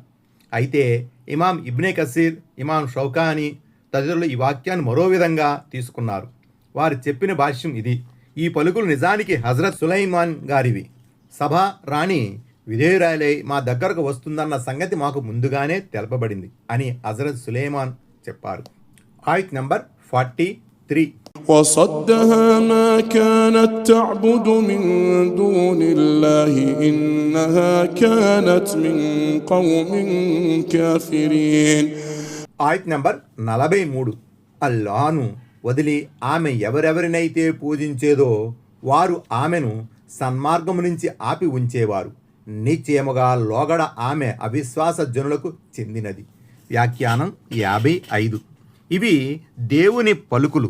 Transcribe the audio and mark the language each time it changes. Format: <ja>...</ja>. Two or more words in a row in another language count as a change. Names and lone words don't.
<te>అయితే ఇమాం ఇబ్నే కసీర్, ఇమాం షౌకాని తదితరులు ఈ వాక్యాన్ని మరో విధంగా తీసుకున్నారు. వారు చెప్పిన భాష్యం ఇది: ఈ పలుకులు నిజానికి హజరత్ సులైమాన్ గారివి. సభ రాణి విధేయురాలై మా దగ్గరకు వస్తుందన్న సంగతి మాకు ముందుగానే తెలపబడింది అని హజరత్ సులైమాన్ చెప్పారు. ఆయత్ నంబర్ 43.</te> <ar>وصدها ما كانت تعبد من دون الله إنها كانت من قوم كافرين.</ar> <te>ఆయత్ నంబర్ 43. అల్లాహ్ను వదిలి ఆమె ఎవరెవరినైతే పూజించేదో వారు ఆమెను సన్మార్గము నుంచి ఆపి ఉంచేవారు. నిశ్చయముగా లోగడ ఆమె అవిశ్వాస జనులకు చెందినది. వ్యాఖ్యానం 55. ఇవి దేవుని పలుకులు.</te>